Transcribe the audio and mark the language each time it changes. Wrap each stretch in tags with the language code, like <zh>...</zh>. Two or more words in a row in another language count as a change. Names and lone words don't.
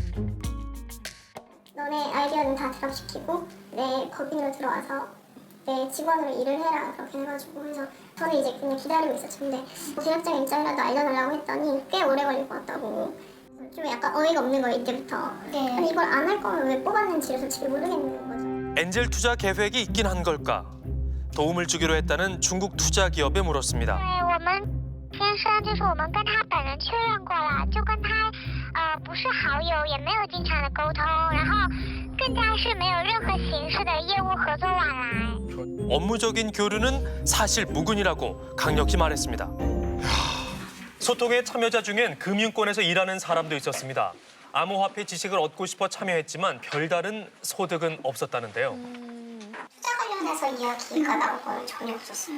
<ko>너네 아이디어는 다 드랍시키고 내 법인으로 들어와서 내 직원으로 일을 해라 그렇게 해가지고 그래서 저는 이제 그냥 기다리고 있었죠. 근데 계약장 일정이라도 알려달라고 했더니 꽤 오래 걸릴 것 같다고. 좀 약간 어이가 없는 거예요, 이때부터. 아니 이걸 안 할 거면 왜 뽑았는지를 솔직히 모르겠는 거죠. 엔젤 투자 계획이 있긴 한 걸까? 도움을 주기로 했다는 중국 투자 기업에 물었습니다.</ko> <zh>先生就是我们跟他本人确认过了，就跟他不是好友，也没有经常的沟通，然后更加是没有任何形式的业务合作往来。</zh> <ko>업무적인 교류는 사실 무근이라고 강력히 말했습니다. 소통의 참여자 중엔 금융권에서 일하는 사람도 있었습니다. 암호화폐 지식을 얻고 싶어 참여했지만 별다른 소득은 없었다는데요. 투자 관련해서 이야기가 나올 건 전혀 없었어요.</ko>